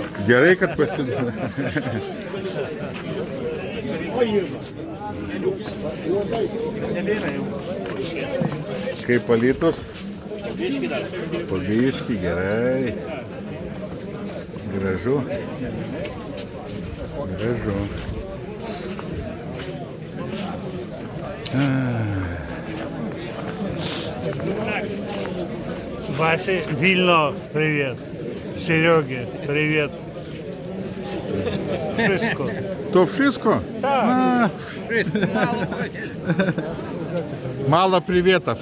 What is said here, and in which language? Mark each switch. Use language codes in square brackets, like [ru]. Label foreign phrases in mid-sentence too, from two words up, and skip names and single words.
[lt] Gerai, kad pasiduoda. Kaip Alytus? Po biškį, gerai. Gražu. Gražu. [ru] Васе Вильно, привет. Сереге, привет. [pl] Wszystko. То wszystko? Tak. [ru] Мало приветов.